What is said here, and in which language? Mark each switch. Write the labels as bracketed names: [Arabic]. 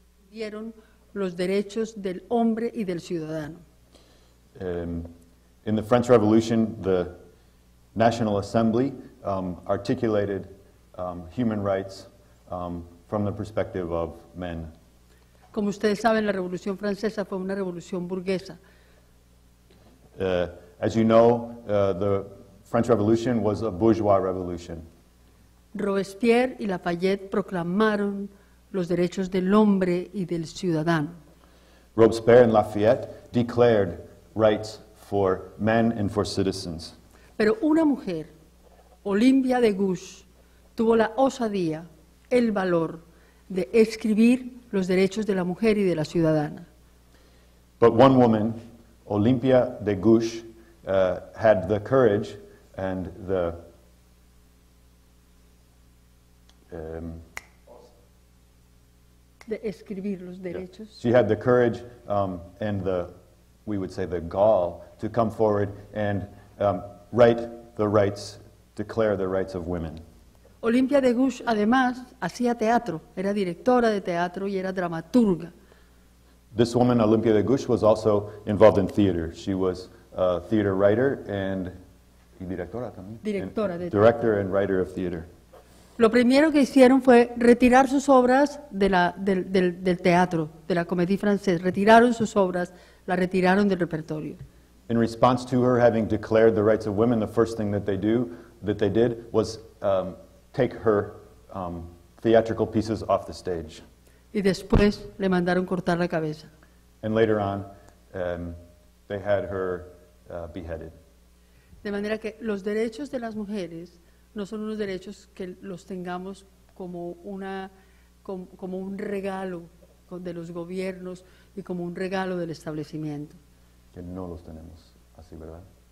[Spanish] dieron los derechos del hombre y del ciudadano. [English] In the French Revolution, the National Assembly articulated human rights from the perspective of men. [Spanish] Como ustedes saben, la Revolución Francesa fue una revolución burguesa. [English] As you know, the French Revolution was a bourgeois revolution. [Spanish] Robespierre y Lafayette proclamaron los derechos del hombre y del ciudadano. [English] Robespierre and Lafayette declared rights for men and for citizens. [Spanish] Pero una mujer, Olympia de Gouges, tuvo la osadía, el valor de escribir los derechos de la mujer y de la ciudadana. [English] But one woman, Olympia de Gouges, had the courage and the [Spanish] De escribir los derechos. [English] she had the courage and the, we would say, the gall to come forward and write the rights, declare the rights of women. [Spanish] Olympia de Gouges, además, hacía teatro, era directora de teatro y era dramaturga. [English] This woman, Olympia de Gouges, was also involved in theater. She was a theater writer and [Spanish] directora también. Directora de [English] Director and writer of theater. [Spanish] Lo primero que hicieron fue retirar sus obras del teatro, de la Comédie Française. Retiraron sus obras, las retiraron del repertorio. [English] In response to her having declared the rights of women, the first thing that they did was take her theatrical pieces off the stage. [Spanish] Y después le mandaron cortar la cabeza. [English] And later on, they had her beheaded. [Spanish] De manera que los derechos de las mujeres no son unos derechos que los tengamos como un regalo de los gobiernos y como un regalo del establecimiento. Que no los tenemos así, ¿verdad?